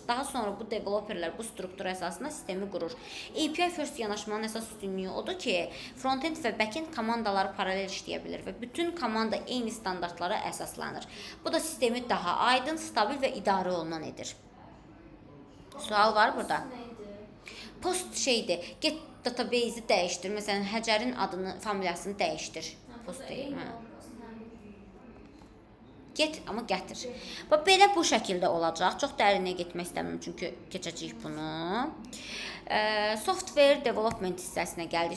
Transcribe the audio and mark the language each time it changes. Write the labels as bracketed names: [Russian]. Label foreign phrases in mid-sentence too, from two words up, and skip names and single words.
[Azerbaijani] Daha sonra bu developerlər bu struktur əsasında sistemi qurur. [English] API first [Azerbaijani] yanaşmanın əsas üstünlüyü odur ki, frontend və backend komandaları paralel işləyə bilir və bütün komanda eyni standartlara əsaslanır. Bu da sistemi daha aydın, stabil və idarə olunan edir. Sual var burada. Post şeydir, get database-i dəyişdir. Məsələn, həcərin adını, familiyasını dəyişdir. Post deyil. Get, amma gətir. Belə bu şəkildə olacaq. Çox dərinə getmək istəmirəm, çünki keçəcəyik bunu. [English] Software development [Azerbaijani] hissəsinə gəldik.